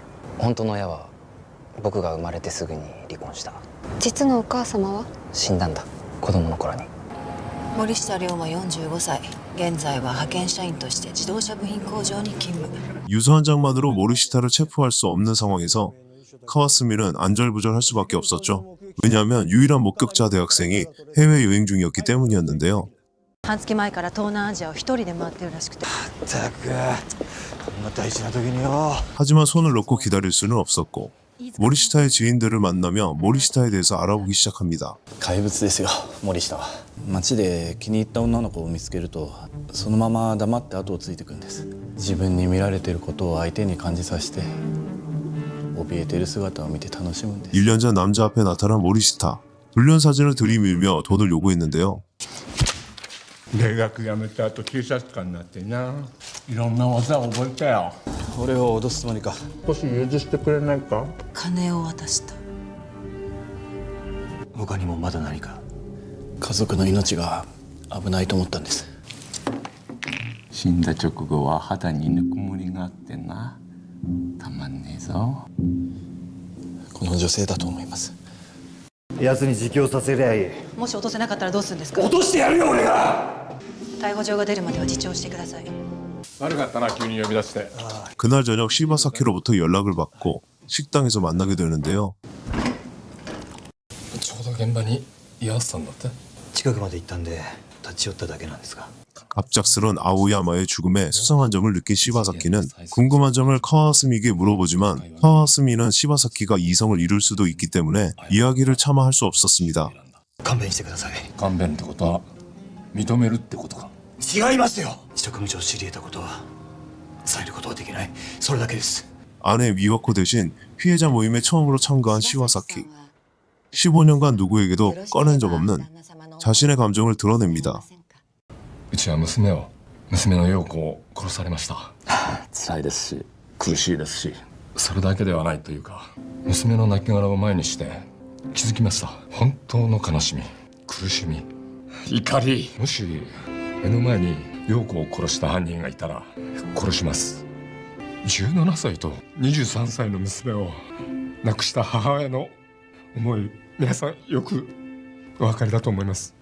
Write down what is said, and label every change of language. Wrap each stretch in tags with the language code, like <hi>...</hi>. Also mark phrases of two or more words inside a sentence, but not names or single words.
<ja>本当の親は僕が生まれてすぐに離婚した。実のお母様は死んだんだ、子供の頃に。森下龍馬45歳。現在は派遣社員として自動車部品工場に勤務。</ja> <ko>유서 한 장만으로 모리시타를 체포할 수 없는 상황에서 카와스미는 안절부절할 수밖에 없었죠. 왜냐하면 유일한 목격자 대학생이 해외여행 중이었기 때문이었는데요.</ko> <ja>半月前から東南アジアを一人で回ってるらしくて。ったくこんな大事な時によ</ja> <ko>하지만 손을 놓고 기다릴 수는 없었고 모리시타의 지인들을 만나며 모리시타에 대해서 알아보기 시작합니다.</ko> <ja>怪物ですよ、森下は。街で気に入った女の子を見つけるとそのまま黙って後をついていくんです。自分に見られていることを相手に感じさせて怯えている姿を見て楽しむんです。</ja> <ko>1년 전 남자 앞에 나타난 모리시타. 불륜 사진을 들이밀며 돈을 요구했는데요.</ko> <ja>大学辞めた後警察官になってな、いろんな技を覚えたよ。俺を脅すつもりか。少し融通してくれないか。金を渡した。他にもまだ何か家族の命が危ないと思ったんです。死んだ直後は肌にぬくもりがあってな、たまんねえぞ。この女性だと思います。奴に自供させりゃいい。もし落とせなかったらどうするんですか。落としてやるよ俺が。逮捕状が出るまでは自重してください。悪かったな、急に呼び出して。</ja> <ko>그날 저녁 시바사키로부터 연락을 받고 식당에서 만나게 되는데요.</ko> <ja>ちょうど現場に居合わせたんだって。近くまで行ったんで立ち寄っただけなんですが</ja> <ko>갑작스런 아오야마의 죽음에 수상한 점을 느낀 시바사키는 궁금한 점을 카와스미에게 물어보지만 카와스미는 시바사키가 이성을 잃을 수도 있기 때문에 이야기를 차마 할 수 없었습니다.</ko> <ja>勘弁してください。勘弁ってことは認めるってことか。違いますよ。職務上知り得たことは伝えることはできない。それだけです。</ja> <ko>아내 미와코 대신 피해자 모임에 처음으로 참가한 시와사키. 15년간 누구에게도 꺼낸 적 없는 자신의 감정을 드러냅니다.</ko> <ja>うちは娘の陽子を殺されました。辛いですし苦しいですし、それだけではないというか、娘の亡骸を前にして気づきました。本当の悲しみ、苦しみ、怒り。もし目の前に陽子を殺した犯人がいたら殺します。17歳と23歳の娘を亡くした母親の思い、皆さんよくお分かりだと思います。</ja>